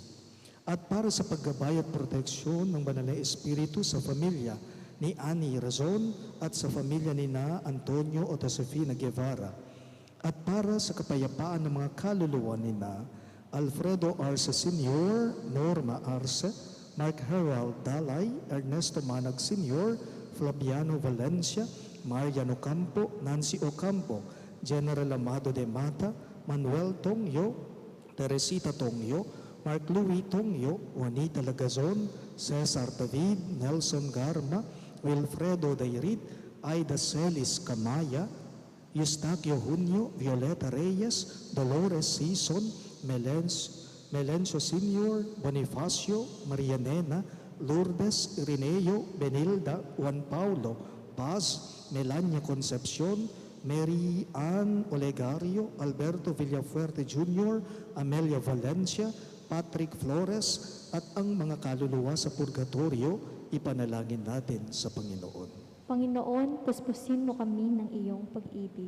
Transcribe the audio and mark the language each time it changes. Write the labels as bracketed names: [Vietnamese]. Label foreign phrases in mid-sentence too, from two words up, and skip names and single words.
[Filipino] At para sa paggabay at proteksyon ng Banal na Espiritu sa pamilya ni Annie Razon at sa pamilya ni na Antonio o Josefina Guevara. At para sa kapayapaan ng mga kaluluwa ni na Alfredo Arce Sr., Norma Arce, Mark Herald Dalay, Ernesto Manag Sr., Flaviano Valencia, Marian Ocampo, Nancy Ocampo, General Amado de Mata, Manuel Tongyo, Teresita Tongyo, Mark Louis Tongyo, Juanita Lagazon, Cesar David, Nelson Garma, Wilfredo Dairit, Aida Celis Camaya, Eustaquio Junio, Violeta Reyes, Dolores Sison, Melencio Sr., Bonifacio, Maria Nena, Lourdes, Irineo, Benilda, Juan Paulo, Paz, Melania Concepcion, Mary Ann Olegario, Alberto Villafuerte Jr., Amelia Valencia, Patrick Flores, at ang mga kaluluwa sa purgatorio, ipanalangin natin sa Panginoon. Panginoon, puspusin mo kami ng iyong pag-ibig.